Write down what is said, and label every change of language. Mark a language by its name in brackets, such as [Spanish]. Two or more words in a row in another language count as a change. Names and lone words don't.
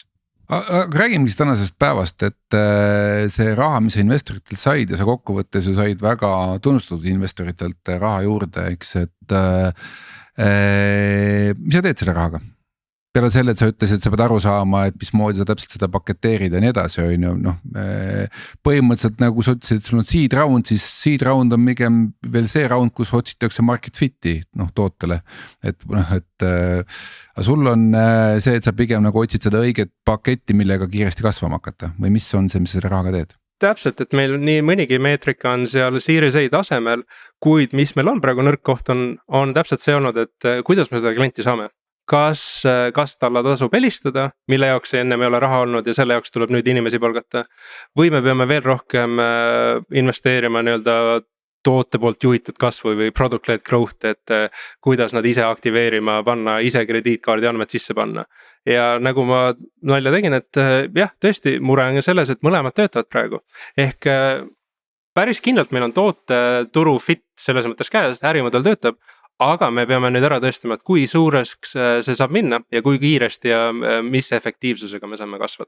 [Estonian] Aga räägime siis tänasest päevast, et see raha, mis sa investoritelt said ja sa kokkuvõttes ju said väga tunnustatud investoritelt raha juurde, eks, et mis sa teed selle rahaga? Peale selle, et sa ütlesid, et sa pead aru saama, et mismoodi sa täpselt seda paketeerid ja nii edasi on ju, põhimõtteliselt nagu sa ütlesid, et sul on [English] seed round, [Estonian] siis [English] seed round [Estonian] on pigem veel see round, kus otsitakse [English] market fit'i [Estonian] tootele, et sul on see, et sa pigem nagu otsid seda õiget paketti, millega kiiresti kasvama hakata või mis on see, mis sa selle rahaga teed? Täpselt, et meil nii mõnigi meetrika on seal [English] Series A [Estonian] tasemel, kuid mis meil on praegu nõrk koht on täpselt see olnud, et kuidas me seda klienti saame. Kas talle tasub helistada, mille jaoks ennem ei ole raha olnud ja selle jaoks tuleb nüüd inimesi palgata. Või me peame veel rohkem investeerima toote poolt juhitud kasvu või [English] product-led growth, [Estonian] et kuidas nad ise aktiveerima panna, ise krediitkaardi andmed sisse panna. Ja nagu ma nalja tegin, et jah, tõesti mure on selles, et mõlemad töötavad praegu. Ehk päris kindlalt meil on toote turu fit selles mõttes käes, ärimudel töötab, aga me peame nüüd ära tõestama, et kui suureks see saab minna ja kui kiiresti ja mis efektiivsusega me saame kasvada.